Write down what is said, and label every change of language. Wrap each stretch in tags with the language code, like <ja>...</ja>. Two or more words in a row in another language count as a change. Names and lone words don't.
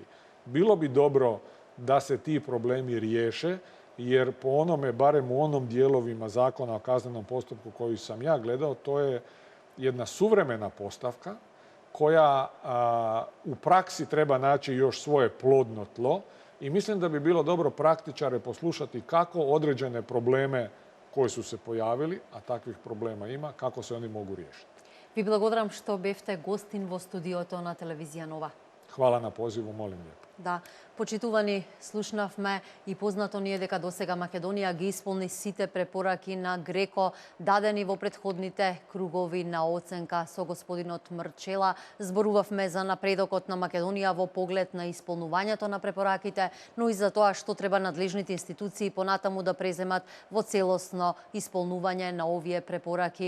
<hr>Bilo bi dobro da se ti problemi riješe, jer po onome, barem u onom dijelovima zakona o kaznenom postupku koji sam ja gledao, to je jedna suvremena postavka koja u praksi treba naći još svoje plodno tlo I mislim da bi bilo dobro praktičare poslušati kako određene probleme koji su se pojavili, a takvih problema ima, kako se oni mogu riješiti.</hr> <mk>Ви благодарам што бевте гостин во студиото на телевизија Нова.</mk> <hr>Hvala na pozivu, molim lijepo.</hr> <mk>Да, почитувани, слушнавме и познато ни е дека досега Македонија ги исполни сите препораки на Греко дадени во претходните кругови на оценка со господинот Мрчела. Зборувавме за напредокот на Македонија во поглед на исполнувањето на препораките, но и за тоа што треба надлежните институции понатаму да преземат во целосно исполнување на овие препораки.</mk>